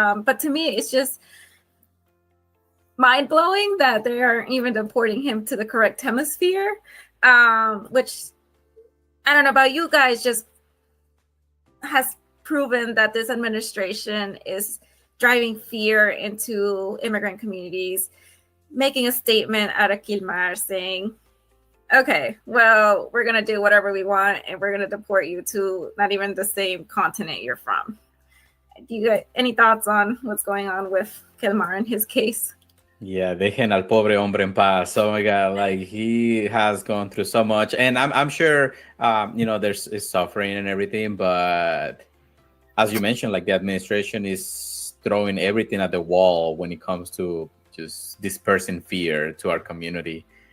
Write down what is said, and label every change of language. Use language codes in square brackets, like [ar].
[en] But to me, it's just mind-blowing that they are even deporting him to the correct hemisphere, which I don't know about you guys, just has proven that this administration is driving fear into immigrant communities, making a statement out of Kilmar saying, okay, well, we're going to do whatever we want and we're going to deport you to not even the same continent you're from. Do you got any thoughts on what's going on with Kilmar in his case? [es] Yeah, dejen al pobre hombre en paz. [en] Oh my God, like he has gone through so much, and I'm sure there's is suffering and everything, but as you mentioned, like the administration is throwing everything at the wall when it comes to just dispersing fear to our community.